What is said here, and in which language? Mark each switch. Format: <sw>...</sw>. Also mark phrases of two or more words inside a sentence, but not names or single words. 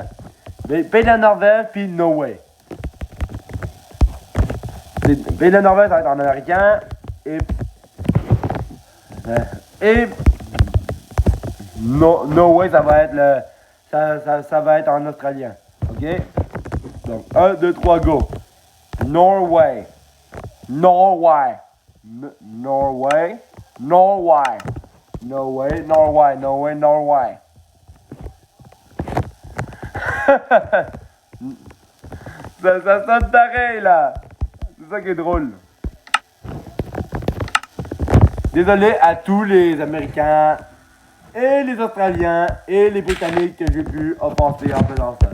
<fr>Le pays de la Norvège, puis</fr> <en>No way.</en> <fr>Le pays de la Norvège, ça va être en américain, et</fr> <en>no way,</en> <fr>ça va être ça va être en australien. Ok? Donc, 1, 2, 3, go. Norway. Norway. Norway. Norway. Norway. Norway. Norway. Norway. ça sonne pareil là. C'est ça qui est drôle. Désolé à tous les Américains et les Australiens et les Britanniques que j'ai pu offenser en faisant ça.</fr>